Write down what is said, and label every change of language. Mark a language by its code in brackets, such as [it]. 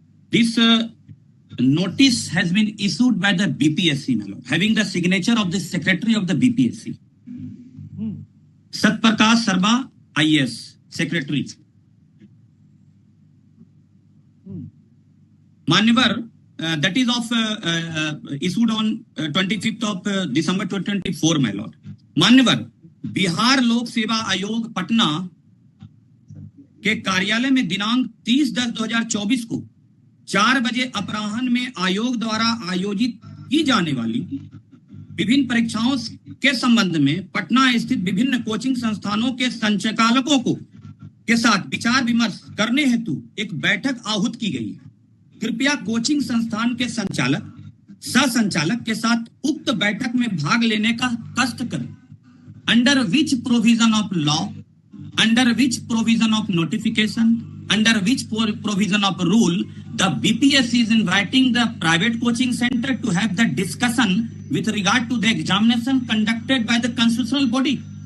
[en] This notice has been issued by the BPSC, my lord, having the signature of the secretary of the BPSC. Satprakash Sarma, IAS, secretary. Manyavar, that is of issued on 25th of December 2024, my lord. [hi] Manyavar, Bihar लोक सेवा आयोग पटना के कार्यालय में दिनांक 30/10/2024 को 4 बजे अपराह्न में आयोग द्वारा आयोजित की जाने वाली विभिन्न परीक्षाओं के संबंध में पटना स्थित विभिन्न कोचिंग संस्थानों के संचालकों के साथ विचार विमर्श करने हेतु एक बैठक आहूत की गई है। कृपया कोचिंग संस्थान के संचालक सह संचालक के साथ उक्त बैठक में भाग लेने का कष्ट करें। [en] Under which provision of law, under which provision of notification, under which provision of rule, the BPSC is inviting the private coaching center to have the discussion with regard to the examination conducted by the constitutional body.